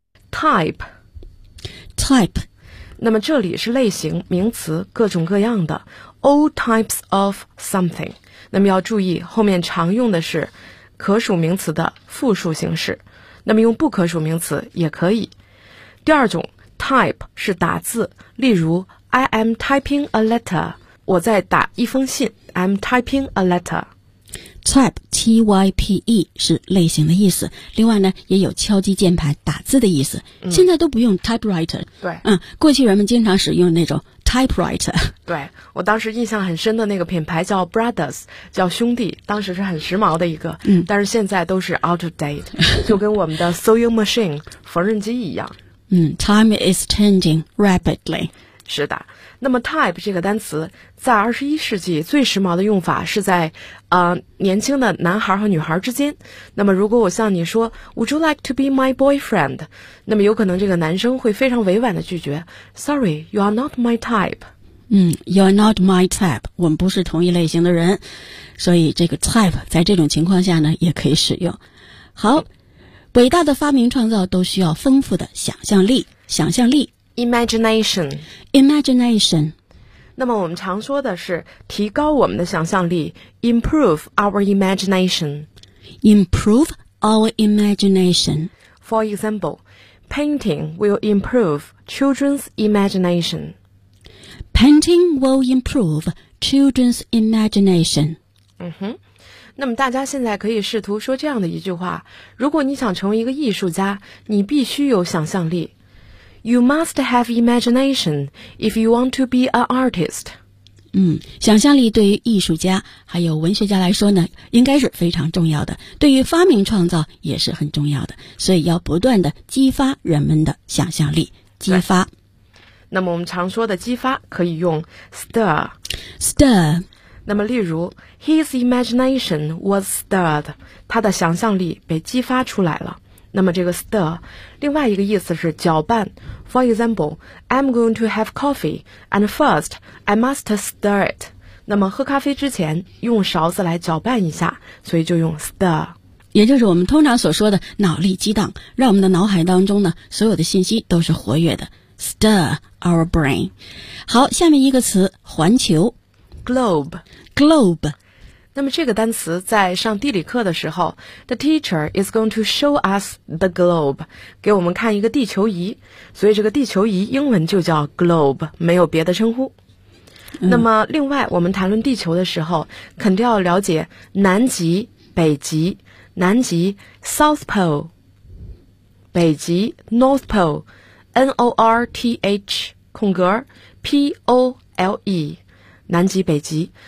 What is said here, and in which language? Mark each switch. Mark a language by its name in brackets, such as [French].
[English] Type， type， [Chinese] 那么这里是类型名词，各种各样的， [English] all types of something。 [Chinese] 那么要注意后面常用的是可数名词的复数形式，那么用不可数名词也可以。第二种 type 是打字，例如 [English] I am typing a letter， [Chinese] 我在打一封信， [English] I'm typing a letter。 [Chinese] type T-Y-P-E 是类型的意思，另外呢也有敲击键盘打字的意思。现在都不用 typewriter。对，过去人们经常使用那种 typewriter。对，我当时印象很深的那个品牌叫 Brothers， 叫兄弟，当时是很时髦的一个。但是现在都是 [English] out of date， [Chinese] 就跟我们的 sewing machine 缝纫机一样。 [English] Time is changing rapidly。 [Chinese] 是的。那么 type 这个单词在21世纪最时髦的用法是在年轻的男孩和女孩之间。那么如果我向你说 [English] Would you like to be my boyfriend， [Chinese] 那么有可能这个男生会非常委婉的拒绝， [English] Sorry， you are not my type。 [Chinese] You are not my type，我们不是同一类型的人。所以这个 type 在这种情况下呢也可以使用。好，伟大的发明创造都需要丰富的想象力，想象力 [English] Imagination， imagination。 [Chinese] 那么我们常说的是提高我们的想象力， [English] improve our imagination， improve our imagination。 For example， painting will improve children's imagination， Painting will improve children's imagination. [Chinese] 嗯哼，那么大家现在可以试图说这样的一句话：如果你想成为一个艺术家，你必须有想象力。 [English] You must have imagination if you want to be an artist. [Chinese] 想象力对于艺术家还有文学家来说呢，应该是非常重要的，对于发明创造也是很重要的，所以要不断地激发人们的想象力，激发。那么我们常说的激发可以用 stir. [English] Stir. [Chinese] 那么例如 [English] his imagination was stirred. [Chinese] 他的想象力被激发出来了。那么这个 stir 另外一个意思是搅拌。 [English] For example, I'm going to have coffee, and first, I must stir it. [Chinese] 那么喝咖啡之前用勺子来搅拌一下，所以就用 stir。也就是我们通常所说的脑力激荡，让我们的脑海当中呢所有的信息都是活跃的。 [English] Stir our brain. [Chinese] 好，下面一个词，环球。 [English] Globe. Globe. [Chinese] 那么这个单词在上地理课的时候 [English] The teacher is going to show us the globe [Chinese] 给我们看一个地球仪，所以这个地球仪英文就叫 globe， 没有别的称呼。那么另外我们谈论地球的时候肯定要了解南极、北极。南极 [English] South Pole， [Chinese] 北极 [English] North Pole， NORTH:POLE， [Chinese] 南极、北极。